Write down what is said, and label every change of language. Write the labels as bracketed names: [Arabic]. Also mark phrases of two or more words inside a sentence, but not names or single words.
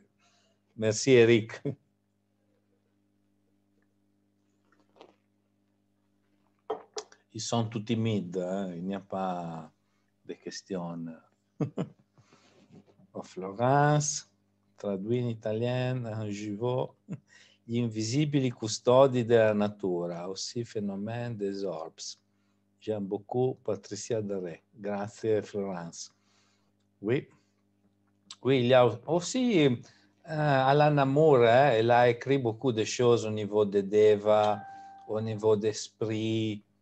[French] Merci, Eric. Ils sont tous timides. Hein. Il n'y a pas de questions. Oh, Florence, traduit [Italian] in italiano, Givot, gli invisibili custodi della natura, [French] aussi phénomène des orbes. J'aime beaucoup Patricia Daré. Grazie, Florence. Oui. Oui, il y a aussi Alan Moore, elle a écrit beaucoup de choses au niveau de Deva, au niveau d'esprit.